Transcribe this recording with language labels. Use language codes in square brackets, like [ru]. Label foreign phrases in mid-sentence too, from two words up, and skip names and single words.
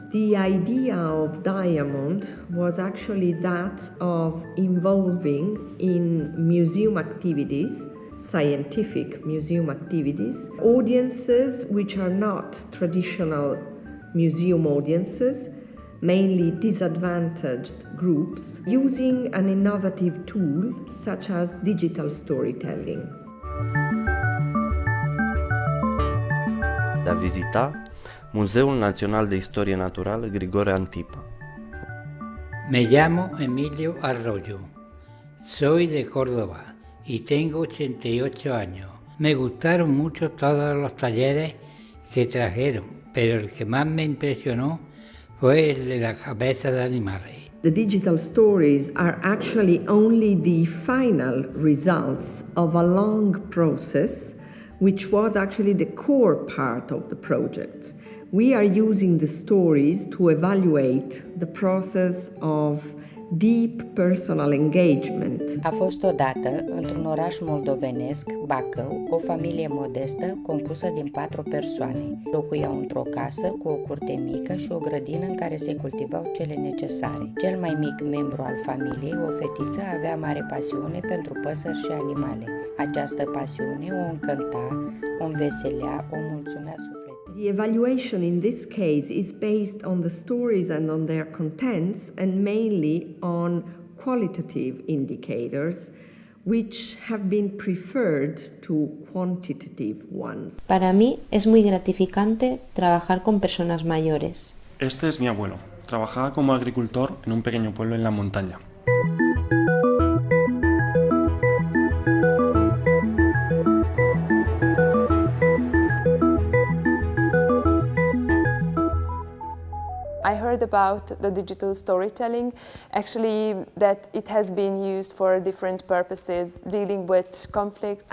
[en] The idea of Diamond was actually that of involving in museum activities, scientific museum activities, audiences which are not traditional museum audiences, mainly disadvantaged groups, using an innovative tool such as digital storytelling. [ro] De a vizita Muzeul Național de Istorie Naturală Grigore Antipa. [es] Me llamo Emilio Arroyo. Soy de Córdoba y tengo 88 años. Me gustaron mucho todos los talleres que trajeron, pero el que más me impresionó fue el de la cabeza de animales. [en] The digital stories are actually only the final results of a long process, which was actually the core part of the project. We are using the stories to evaluate the process of deep personal engagement. [ro] A fost odată, într-un oraș moldovenesc, Bacău, o familie modestă compusă din 4 persoane. Locuiau într-o casă cu o curte mică și o grădină în care se cultivau cele necesare. Cel mai mic membru al familiei, o fetiță, avea mare pasiune pentru păsări și animale. Această pasiune o încânta, o înveselea, o mulțumea sufletul. [en] The evaluation in this case is based on the stories and on their contents, and mainly on qualitative indicators, which have been preferred to quantitative ones. [es] Para mí es muy gratificante trabajar con personas mayores. Este es mi abuelo. Trabajaba como agricultor en un pequeño pueblo en la montaña. [en] I heard about the digital storytelling, actually that it has been used for different purposes, dealing with conflicts